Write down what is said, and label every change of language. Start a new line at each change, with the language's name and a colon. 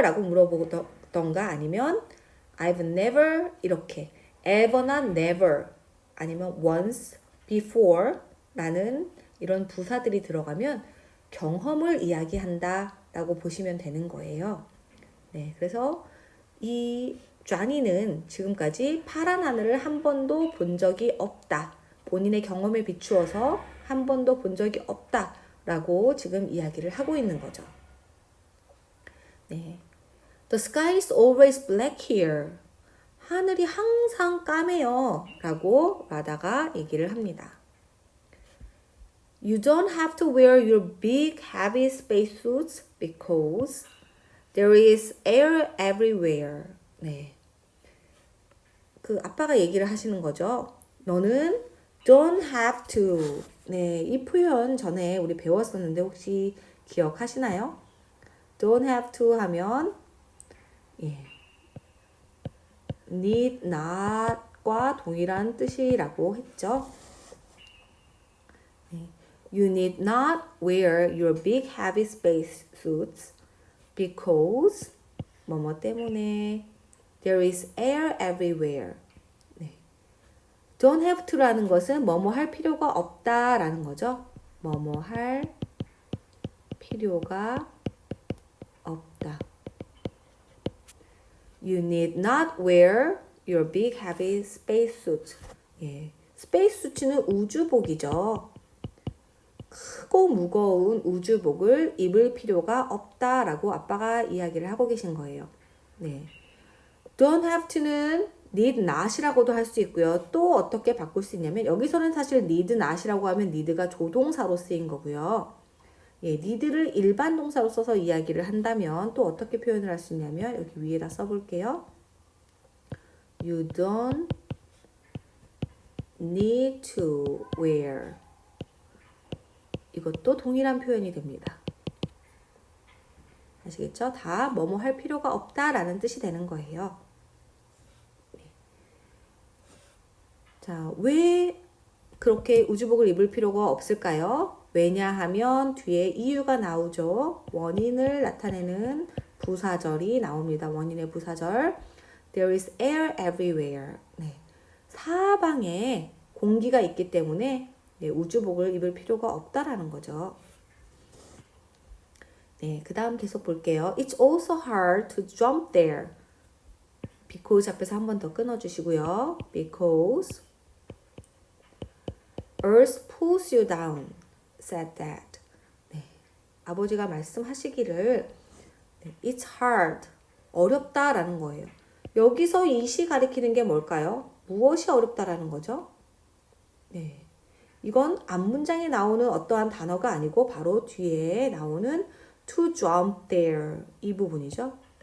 Korean: 라고 물어보던가 아니면
English: I've never
Korean: 이렇게 ever나 never 아니면 once, before 라는 이런 부사들이 들어가면 경험을 이야기한다 라고 보시면 되는 거예요. 네, 그래서 이 쟈니는 지금까지 파란 하늘을 한 번도 본 적이 없다. 본인의 경험에 비추어서 한 번도 본 적이 없다 라고 지금 이야기를 하고 있는 거죠. 네.
English: The sky is always black here.
Korean: 하늘이 항상 까매요 라고 라다가 얘기를 합니다.
English: You don't have to wear your big heavy spacesuits because there is air everywhere.
Korean: 네. 그 아빠가 얘기를 하시는 거죠. 너는
English: don't have to.
Korean: 네, 이 표현 전에 우리 배웠었는데 혹시 기억하시나요?
English: don't have to
Korean: 하면
English: need not
Korean: 과 동일한 뜻이라고 했죠.
English: You need not wear your big heavy space suits because
Korean: 뭐뭐 때문에
English: there is air everywhere.
Korean: 네.
English: Don't have to
Korean: 라는 것은 뭐뭐 할 필요가 없다라는 거죠. 뭐뭐 할 필요가 없다.
English: You need not wear your big heavy spacesuit.
Korean: 예, 스페이스수트는 우주복이죠. 크고 무거운 우주복을 입을 필요가 없다라고 아빠가 이야기를 하고 계신 거예요. 네.
English: Don't have to
Korean: 는
English: need not
Korean: 이라고도 할 수 있고요. 또 어떻게 바꿀 수 있냐면 여기서는 사실
English: need not
Korean: 이라고 하면 need가 조동사로 쓰인 거고요. 예, need를 일반 동사로 써서 이야기를 한다면 또 어떻게 표현을 할 수 있냐면 여기 위에다 써볼게요.
English: You don't need to wear.
Korean: 이것도 동일한 표현이 됩니다. 아시겠죠? 다 뭐뭐 할 필요가 없다라는 뜻이 되는 거예요. 네. 자, 왜 그렇게 우주복을 입을 필요가 없을까요? 왜냐하면 뒤에 이유가 나오죠. 원인을 나타내는 부사절이 나옵니다. 원인의 부사절.
English: There is air everywhere.
Korean: 네. 사방에 공기가 있기 때문에 네, 우주복을 입을 필요가 없다라는 거죠. 네, 그 다음 계속 볼게요.
English: It's also hard to jump there.
Korean: Because 앞에서 한 번 더 끊어주시고요.
English: Because Earth pulls you down, said that.
Korean: 네, 아버지가 말씀하시기를 네,
English: It's hard,
Korean: 어렵다라는 거예요. 여기서 이시 가리키는 게 뭘까요? 무엇이 어렵다라는 거죠? 네. 이건 앞문장에 나오는 어떠한 단어가 아니고 바로 뒤에 나오는
English: to jump there
Korean: 이 부분이죠.